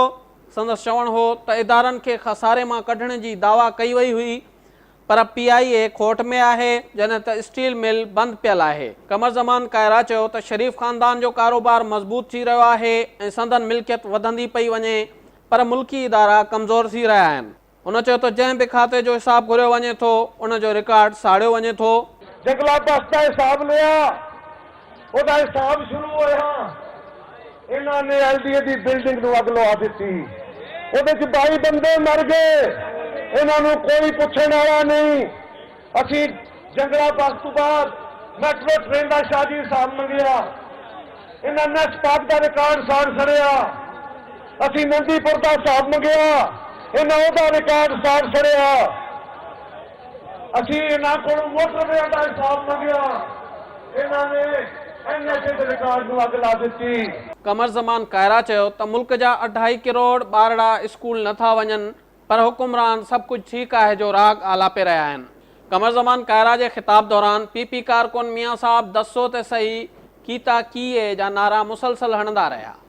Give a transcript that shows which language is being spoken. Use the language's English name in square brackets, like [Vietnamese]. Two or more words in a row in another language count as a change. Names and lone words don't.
[Sindhi] संदसि चवणु हो त इदारनि खे खसारे मां कढण जी दावा कई वई हुई, पर PIA खोट में आहे, जॾहिं त [English] steel mill [Sindhi] बंदि पियल आहे। कमर ज़मान कायरा चयो त शरीफ ख़ानदान जो कारोबार मज़बूत थी रहियो आहे ऐं संदन मिल्कियत वधंदी पई वञे, पर मुल्की इदारा कमज़ोर थी रहिया आहिनि। उन चयो त जंहिं बि खाते जो हिसाब घुरियो वञे थो उन जो रिकॉर्ड साड़ियो वञे थो। [Urdu] جنگلا بس کا حساب لیا, [Punjabi] ਉਹਦਾ ਹਿਸਾਬ ਸ਼ੁਰੂ ਹੋਇਆ, ਇਹਨਾਂ ਨੇ LDA ਦੀ ਬਿਲਡਿੰਗ ਨੂੰ ਅੱਗ ਲਵਾ ਦਿੱਤੀ, ਉਹਦੇ 'ਚ 22 ਬੰਦੇ ਮਰ ਗਏ, ਇਹਨਾਂ ਨੂੰ ਕੋਈ ਪੁੱਛਣ ਵਾਲਾ ਨਹੀਂ। ਅਸੀਂ ਜੰਗਲਾ ਬਸ ਤੋਂ ਬਾਅਦ [English] metro train [Punjabi] ਦਾ ਸ਼ਾਹੀ ਹਿਸਾਬ ਮੰਗਿਆ, ਇਹਨਾਂ ਨੇ ਸਟਾਕ ਦਾ ਰਿਕਾਰਡ ਸਾੜ ਛੜਿਆ। ਅਸੀਂ ਨੰਦੀਪੁਰ ਦਾ ਹਿਸਾਬ ਮੰਗਿਆ, ਇਹਨਾਂ ਉਹਦਾ ਰਿਕਾਰਡ ਸਾੜ ਛੜਿਆ। ਅਸੀਂ ਇਹਨਾਂ ਕੋਲੋਂ ਮੋਟਰਵੇਅ ਦਾ ਹਿਸਾਬ ਮੰਗਿਆ, ਇਹਨਾਂ ਨੇ [Sindhi] कमर ज़मान कायरा चयो त मुल्क जा 2.5 करोड़ ॿारड़ा स्कूल नथा वञनि, पर हुकुमरान सभु कुझु ठीकु आहे जो राग आलापे रहिया आहिनि। कमर ज़मान कायरा जे ख़िताब दौरान PP कारकुन मियाँ साहब दसो ते सही कीता कीए जा नारा मुसलसल हणंदा रहिया।